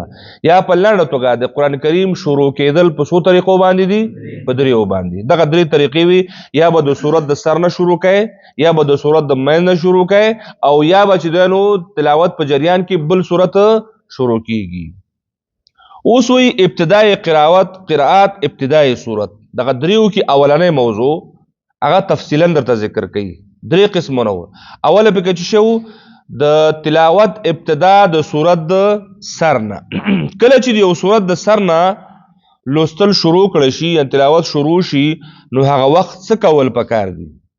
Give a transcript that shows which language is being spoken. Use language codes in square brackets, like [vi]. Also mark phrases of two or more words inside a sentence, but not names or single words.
[ps] یا په لنډه توګه د قرآن کریم شروع کېدل په څو طریقو باندې دي؟ په 3 باندې. دغه 3 طریقې وي، یا به د صورت د سر نه شروع کړي، یا به د صورت د منځ نه شروع کړي، او یا به چې دی نو تلاوت په جریان کې بل صورت شروع کیږي. اوس وی ابتدای قرائت ابتدای صورت. دغه 3 کې اولنې موضوع هغه تفصیلا درته ذکر کړي. 3 قسمونه و. اوله پکې چې شو د تلاوت ابتدا د صورت د سر نه. کله چې یو صورت د سر نه لوستل شروع کړي شي یا تلاوت شروع شي، نو هغه وخت څه کول پکار دي؟